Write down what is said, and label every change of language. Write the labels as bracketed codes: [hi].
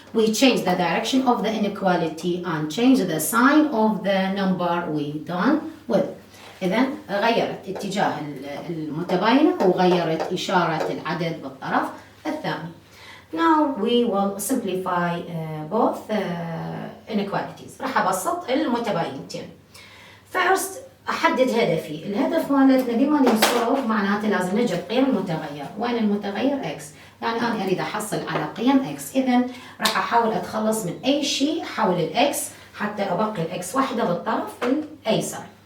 [en] We change the direction of the inequality and change the sign of the number we done with. [ar] إذا غيرت اتجاه المتباينة وغيرت إشارة العدد بالطرف الثاني. [en] Now we will simplify both inequalities. [ar] راح أبسط المتباينتين. First أحدد هدفي. الهدف مالتنا بما نوصل معناته لازم نجد قيم المتغير. وين المتغير؟ x. يعني أنا أريد أحصل على قيم x. إذا راح أحاول أتخلص من أي شيء حول الx حتى أبقي الإكس واحدة بالطرف الأيسر.